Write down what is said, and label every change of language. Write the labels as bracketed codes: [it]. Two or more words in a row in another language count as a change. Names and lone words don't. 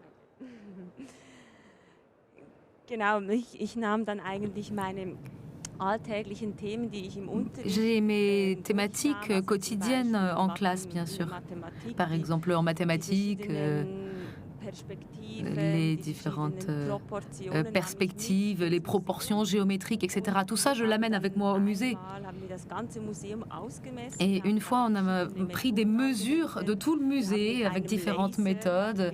[de] Genau, ich nahm dann eigentlich meine alltäglichen Themen, die ich im Unterricht [fr] J'ai mes thématiques quotidiennes en classe, bien sûr. Par exemple, en mathématiques, les différentes perspectives, les proportions géométriques, etc. Tout ça, je l'amène avec moi au musée. Et une fois, on a pris des mesures de tout le musée avec différentes méthodes.